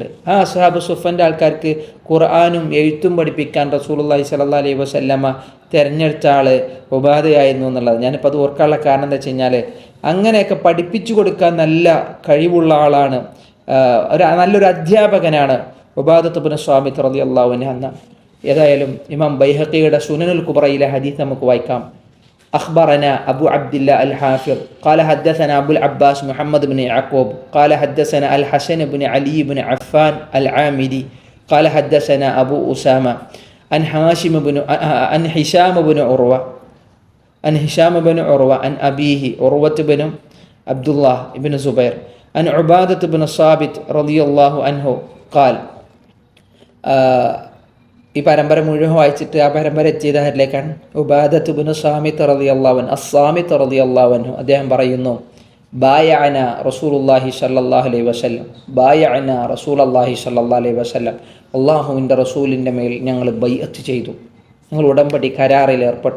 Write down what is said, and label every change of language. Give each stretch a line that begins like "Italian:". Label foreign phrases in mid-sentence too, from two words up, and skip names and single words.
Malayalam: ആ അസ്ഹാബ് സുഫൻ്റെ ആൾക്കാർക്ക് ഖുർആനും എഴുത്തും പഠിപ്പിക്കാൻ
Arabic: رسول الله صلى الله عليه وسلم
Malayalam: തിരഞ്ഞെടുത്ത ആൾ ഉബാദയായിരുന്നു എന്നുള്ളത്. ഞാനിപ്പോൾ അത് ഓർക്കാനുള്ള കാരണം എന്താ വെച്ച് കഴിഞ്ഞാൽ അങ്ങനെയൊക്കെ പഠിപ്പിച്ചു കൊടുക്കാൻ നല്ല കഴിവുള്ള ആളാണ്, നല്ലൊരു അധ്യാപകനാണ് ഉബാദത്ത് ഇബ്നു സ്വാമിത്ത്
Arabic: رضي الله عنه
Malayalam: എന്ന. ഏതായാലും ഇമാം ബൈഹഖിയുടെ സുനനുൽ കുബ്രയിലെ ഹദീസ് നമുക്ക് വായിക്കാം.
Arabic: أخبرنا أبو عبد الله الحافظ قال حدثنا أبو العباس محمد بن يعقوب قال حدثنا الحسن بن علي بن عفان العامدي قال حدثنا أبو أسامة عن هشام بن عروة عن أبيه عروة بن عبد الله بن زبير عن عبادة بن الصامت رضي الله عنه قال
Malayalam: ഈ പരമ്പര മുഴുവൻ വായിച്ചിട്ട് ആ പരമ്പര എത്തിയതാരിലേക്കാണ്. ഉബാദത്ത് ഇബ്നു സ്വാമിത്ത്
Arabic: رضي الله عنه,
Malayalam: അസ്സാമിത്ത്
Arabic: رضي الله عنه
Malayalam: അദ്ദേഹം പറയുന്നു,
Arabic: بايعنا رسول الله صلى الله عليه وسلم, بايعنا رسول الله صلى الله عليه وسلم,
Malayalam: അല്ലാഹുവിൻ്റെ റസൂലിൻ്റെ മേൽ ഞങ്ങൾ ബൈഅത്ത് ചെയ്തു, ഞങ്ങൾ ഉടമ്പടി കരാറിൽ ഏർപ്പെട്ടു.